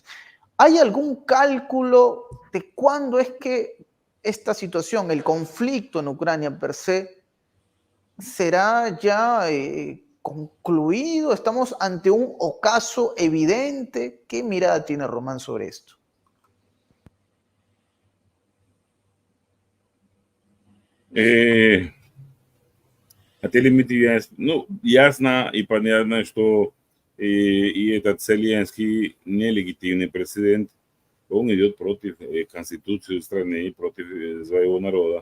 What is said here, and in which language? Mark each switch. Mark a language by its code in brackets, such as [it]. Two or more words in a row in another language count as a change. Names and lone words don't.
[es] ¿Hay algún cálculo de cuándo es que esta situación, el conflicto en Ucrania [la] per se, [es] será ya concluido? ¿Estamos ante un ocaso evidente? ¿Qué mirada tiene Román sobre esto? [ru] Ясно и понятно, что и этот Зеленский нелегитимный президент, он идет против конституции страны, против своего народа.